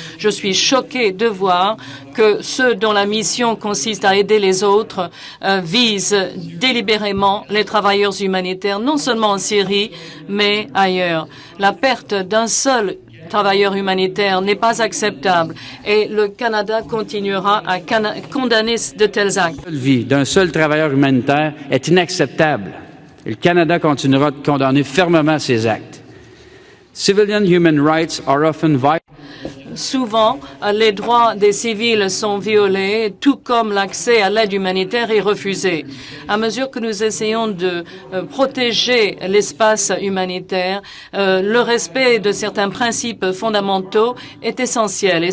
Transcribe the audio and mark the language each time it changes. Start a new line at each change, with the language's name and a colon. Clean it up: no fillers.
French: Je suis choquée de voir que ceux dont la mission consiste à aider les autres visent délibérément les travailleurs humanitaires, non seulement en Syrie, mais ailleurs. La perte d'un seul travailleur humanitaire n'est pas acceptable et le Canada continuera à condamner de tels actes. La vie d'un seul travailleur humanitaire est inacceptable. Et le Canada continuera de condamner fermement ces actes.
English: Civilian human rights are often violated.
French: Souvent, les droits des civils sont violés, tout comme l'accès à l'aide humanitaire est refusé. À mesure que nous essayons de protéger l'espace humanitaire, le respect de certains principes fondamentaux est essentiel.